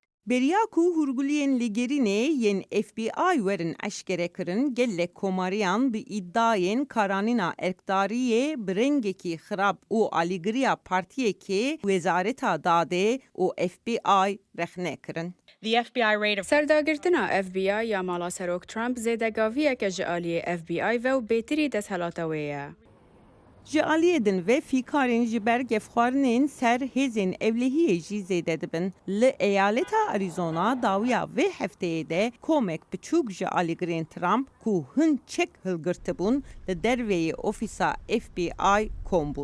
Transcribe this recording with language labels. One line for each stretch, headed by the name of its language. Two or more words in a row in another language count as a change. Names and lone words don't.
Kurdish: Beriyaku hurguliyên ligerînê yên FBI werin eşkere kirin gelek komariyan bi îdayên karanîna erkdariyê bi rengekî xirab û alîgiriya partiyekê Wezareta Dadê û FBI rexne kirin. سەرداگرتنا FBI یا ماڵا سەرۆک ترامپ زێدەگاڤیەکە ji aliyê FBI ve û bêtirî desthelata wê ye. Ji aliyê din ve fîkarên ji ber gevxwarinên ser hêzên evlehiyê jî zêde dibin. Li eyaleta Arizona dawiya vê hefteyê de komek biçûk ji alîgirên Trump ku hin çek hilgirtibûn li derveyê ofîsa FBI kom bûn.